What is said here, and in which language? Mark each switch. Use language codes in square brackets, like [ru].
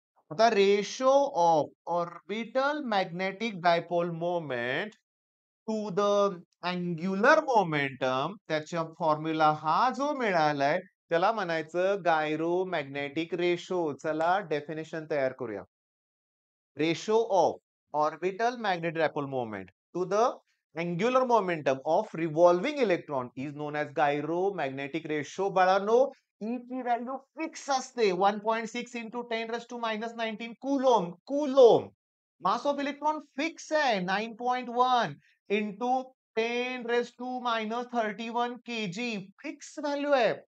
[mr] आता [en] ratio of orbital magnetic dipole moment to the angular momentum [mr] त्याचा formula हा जो मिळालाय त्याला म्हणायचं गायरो मॅग्नेटिक रेशो. चला डेफिनेशन तयार करूया. [en] Ratio of orbital magnetic dipole moment to the angular momentum of revolving electron is known as gyromagnetic ratio. [mr] बाळांनो E ची व्हॅल्यू फिक्स असते 1.6 into 10⁻⁻19 coulomb. Coulomb. Mass of electron fix आहे 9.1 into 10⁻31 kg. Fix value आहे.